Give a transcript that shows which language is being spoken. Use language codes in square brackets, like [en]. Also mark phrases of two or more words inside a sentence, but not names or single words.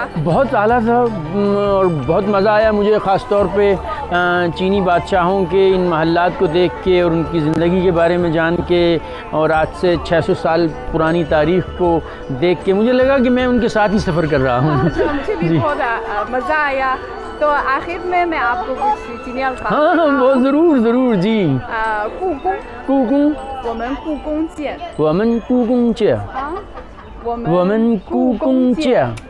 [ur] بہت اعلیٰ تھا، اور بہت مزا آیا مجھے، خاص طور پہ چینی بادشاہوں کے ان محلات کو دیکھ کے اور ان کی زندگی کے بارے میں جان کے، اور آج سے 600 سال پرانی تاریخ کو دیکھ کے مجھے لگا کہ میں ان کے ساتھ ہی سفر کر رہا ہوں. اچھا، مجھے بھی जी। بہت مزا آیا. تو آخر میں میں آپ کو کچھ چینی الفاظ ہاں ہاں، بہت ضرور ضرور جی. [zh] 故宫，故宫，我们故宫见。我们故宫见，啊，我们故宫见。